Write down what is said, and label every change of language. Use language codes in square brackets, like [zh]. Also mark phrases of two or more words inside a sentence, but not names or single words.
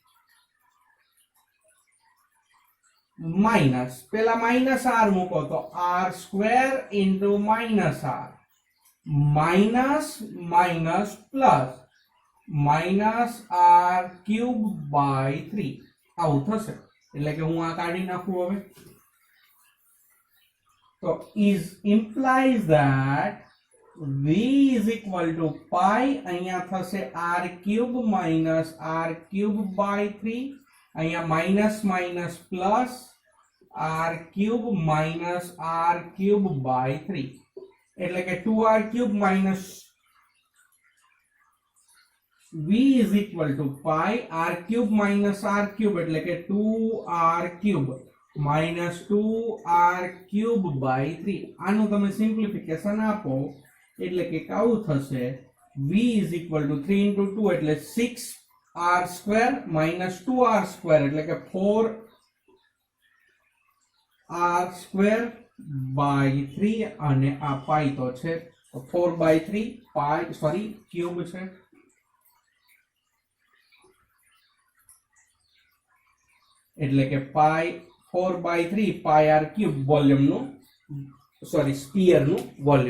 [gu] માઇનસ પેલા માઇનસ r મૂકો તો r સ્ક્વેર ઇન્ટુ માઇનસ r માઇનસ માઇનસ પ્લસ માઇનસ r ક્યુબ બાય 3 આવું થશે. એટલે કે હું આ કાઢી નાખું હવે. તો [en] is implies that v is equal to pi [gu] અહીંયા થશે r ક્યુબ માઇનસ r ક્યુબ બાય 3, અહીંયા માઇનસ માઇનસ પ્લસ r ક્યુબ માઇનસ r ક્યુબ બાય 3 એટલે કે 2r ક્યુબ માઇનસ [en] v is equal to pi [gu] r ક્યુબ માઇનસ r ક્યુબ એટલે કે 2r ક્યુબ માઇનસ 2r ક્યુબ બાય 3. આનું તમે સિમ્પ્લિફિકેશન આપો એટલે કે આવું થશે [en] v is equal to 3 into 2 [gu] એટલે 6r સ્ક્વેર માઇનસ 2r સ્ક્વેર એટલે કે 4r સ્ક્વેર બાય 3 અને આ પાઈ તો છે 4/3 પાઈ સોરી ક્યુબ છે. એટલે કે પાઈ 4/3 પાઈ r ક્યુબ વોલ્યુમ નું સોરી સ્ફિયર નું વોલ્યુમ.